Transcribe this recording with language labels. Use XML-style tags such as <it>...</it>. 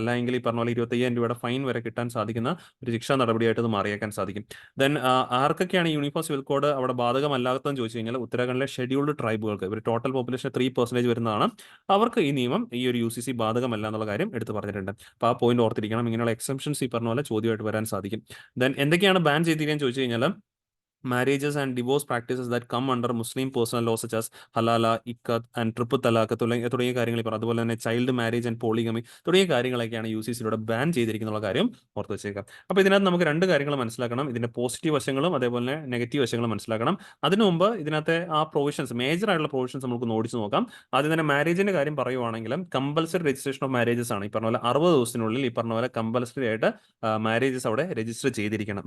<ml>അല്ലെങ്കിൽ ഈ പറഞ്ഞ പോലെ 25,000 രൂപയുടെ ഫൈൻ വരെ കിട്ടാൻ സാധിക്കുന്ന ഒരു ശിക്ഷാ നടപടിയായിട്ട് ഇത് മാറിയേക്കാൻ സാധിക്കും. ദെൻ ആർക്കൊക്കെയാണ് യൂണിഫോം സിവിൽ കോഡ് അവിടെ ബാധകമല്ലാത്തതെന്ന് ചോദിച്ചു കഴിഞ്ഞാൽ, ഉത്തരാഖണ്ഡിലെ ഷെഡ്യൂൾഡ് ട്രൈബുകൾക്ക്, ഇവർ ടോട്ടൽ പോപ്പുലേഷൻ 3% വരുന്നതാണ്, അവർക്ക് ഈ നിയമം ഈ ഒരു UCC ബാധകമല്ല എന്നുള്ള കാര്യം എടുത്ത് പറഞ്ഞിട്ടുണ്ട്. അപ്പോൾ ആ പോയിന്റ് ഓർത്തിരിക്കണം. ഇങ്ങനെയുള്ള എക്സംഷൻസ് ഈ പറഞ്ഞ പോലെ ചോദ്യമായിട്ട് വരാൻ സാധിക്കും. ദെൻ എന്തൊക്കെയാണ് ബാൻ ചെയ്തിരിക്കുകയെന്ന് ചോദിച്ചു കഴിഞ്ഞാൽ,</ml> <en>marriages and divorce practices that come under Muslim personal law such as halala, ikkat and triple talaq</en> <ml>തുടങ്ങിയ കാര്യങ്ങൾ പറഞ്ഞു. അതുപോലെ തന്നെ ചൈൽഡ് മാരേജ് ആൻഡ് പോളിഗമി തുടങ്ങിയ കാര്യങ്ങളൊക്കെയാണ് UCCയിലൂടെ ബാൻ ചെയ്തിരിക്കുന്ന കാര്യം ഓർത്ത് വെച്ചേക്കാം. അപ്പോൾ ഇതിനകത്ത് നമുക്ക് രണ്ട് കാര്യങ്ങൾ മനസ്സിലാക്കണം. ഇതിന്റെ പോസിറ്റീവ് വശങ്ങളും അതേപോലെ നെഗറ്റീവ് വശങ്ങളും മനസ്സിലാക്കണം. അതിനു മുമ്പ് ഇതിനകത്തെ ആ പ്രൊവിഷൻസ്, മേജർ ആയിട്ടുള്ള പ്രൊവിഷൻസ് നമുക്ക് ഓടിച്ചു നോക്കാം. ആദ്യം തന്നെ മാരേജിന്റെ കാര്യം പറയുവാണെങ്കിലും കമ്പൽസറി രജിസ്ട്രേഷൻ ഓഫ് മാരേജസ് ആണ്. ഈ പറഞ്ഞ പോലെ 60 ദിവസത്തിനുള്ളിൽ ഈ പറഞ്ഞ പോലെ കമ്പൽസറി ആയിട്ട് മാരേജസ് അവിടെ രജിസ്റ്റർ ചെയ്തിരിക്കണം.</ml>